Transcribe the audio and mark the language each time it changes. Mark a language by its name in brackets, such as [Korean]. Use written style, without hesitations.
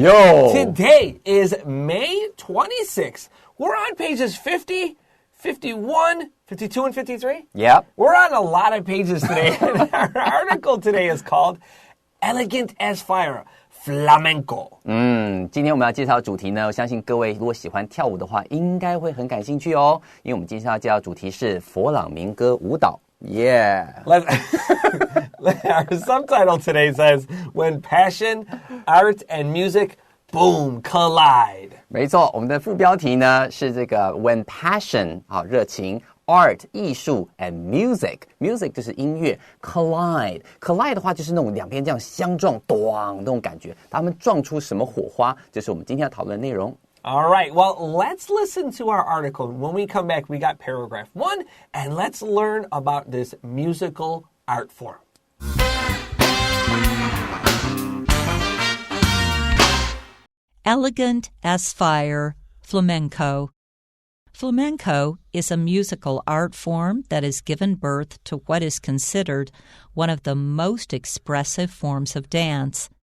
[English] Yo. Today is May 26th. We're on pages 50, 51, 52, and 53. Yep. We're on a lot of pages today. Our article today is called Elegant as Fire.Flamenco [Chinese] 今天我们要介绍的主题呢，我相信各位如果喜欢跳舞的话，应该会很感兴趣哦。因为我们今天要介绍的主题是佛朗明哥舞蹈。 [English] Yeah. Our subtitle today says, When passion, art, and music, boom, collide. [Chinese] 没错，我们的副标题呢是这个 [English] When passion [Chinese] 热情。 Art 艺术 and music 就是音乐 collide 的话就是那种两边这样相撞咚那种感觉，他们撞出什么火花，这是我们今天要讨论的内容。 [English] All right, well, let's listen to our article. When we come back, we got paragraph 1, and let's learn about this musical art form. Elegant as fire, flamenco.Flamenco is a musical art form that has given birth to what is considered one of the most expressive forms of dance.